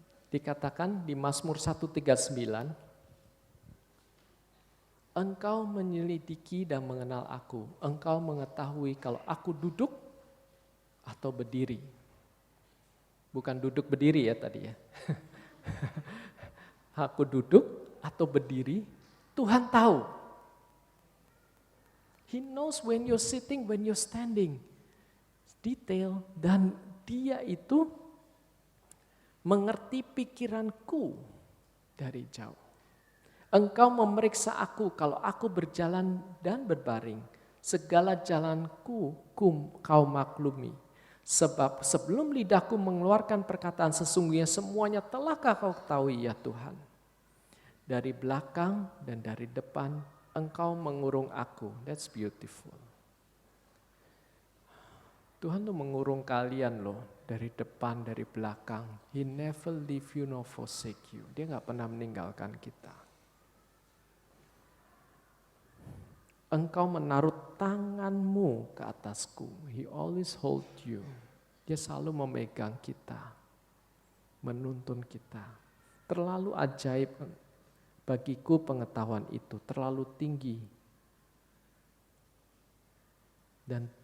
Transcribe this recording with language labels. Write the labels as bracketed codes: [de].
[id] Dikatakan di Mazmur 139, Engkau menyelidiki dan mengenal aku, Engkau mengetahui kalau aku duduk atau berdiri. Bukan duduk berdiri ya tadi ya. Aku duduk atau berdiri, Tuhan tahu. [en] He knows when you're sitting, when you're standing. [id] Detail, dan dia itu mengerti pikiranku dari jauh. Engkau memeriksa aku kalau aku berjalan dan berbaring. Segala jalanku kau maklumi. Sebab sebelum lidahku mengeluarkan perkataan sesungguhnya semuanya telahkah kau ketahui ya Tuhan. Dari belakang dan dari depan Engkau mengurung aku. [en] That's beautiful. [id] Tuhan tuh mengurung kalian loh. Dari depan, dari belakang. [en] He never leave you nor forsake you. [id] Dia gak pernah meninggalkan kita. Engkau menaruh tanganmu ke atasku. [en] He always hold you. [id] Dia selalu memegang kita. Menuntun kita. Terlalu ajaib bagiku pengetahuan itu, terlalu tinggi. Dan